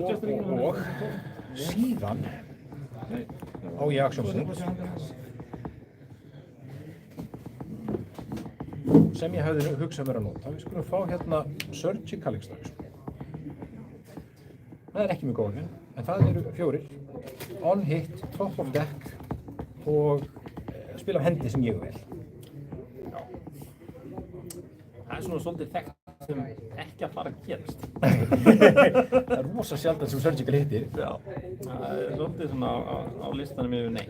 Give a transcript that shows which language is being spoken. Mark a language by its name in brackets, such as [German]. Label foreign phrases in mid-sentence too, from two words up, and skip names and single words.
[Icelandic] Og síðan á ég actionpunkt sem ég hefði hugsað mér að nota. Við skulum fá hérna Surgical Extraction. Það er ekki mjög góð, en það eru 4. [English] On hit, top of deck [Icelandic] og spila af hendi sem ég vil. Það er svona svolítið þekkt sem ekki að fara að gerast. Það er rosa sjaldan sem Surgical hittir. Já, það er svolítið svona á listanum yfir nei.